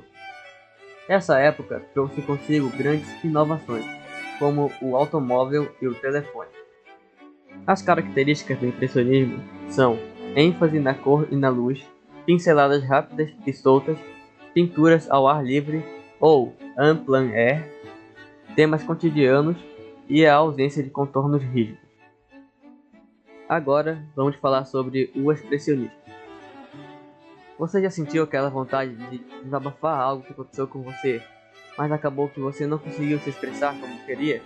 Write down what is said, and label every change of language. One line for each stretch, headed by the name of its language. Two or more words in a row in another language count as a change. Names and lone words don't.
Portuguese: Essa época trouxe consigo grandes inovações, como o automóvel e o telefone. As características do impressionismo são ênfase na cor e na luz, pinceladas rápidas e soltas, pinturas ao ar livre ou
French: en plein air,
Portuguese: temas cotidianos e a ausência de contornos rígidos. Agora vamos falar sobre o expressionismo. Você já sentiu aquela vontade de desabafar algo que aconteceu com você, mas acabou que você não conseguiu se expressar como queria?